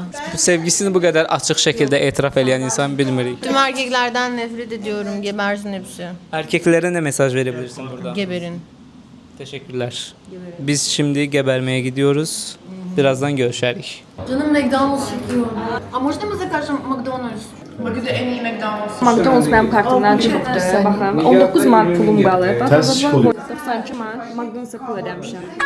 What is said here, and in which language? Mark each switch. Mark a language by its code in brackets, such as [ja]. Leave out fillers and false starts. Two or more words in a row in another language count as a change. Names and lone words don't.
[az] Bu sevgisini bu kadar açık şekilde etiraf eden insan bilmirik. [tr] Tüm erkeklerden nefret ediyorum, gebersin hepsi. Erkeklere ne mesaj verebilirsin burada? Geberin. Teşekkürler. Biz şimdi gebermeye gidiyoruz. Birazdan görüşerik. Canım McDonald's çekiyor. [ru] А можно мы закажем McDonald's? [az] Bakıda en iyi McDonald's. McDonald's mənim kartımdan çıxıbdı. Baxın, 19 manat pulum qalıb. Tərs çıxır. 92 manat McDonald's-a pul ödəmişəm.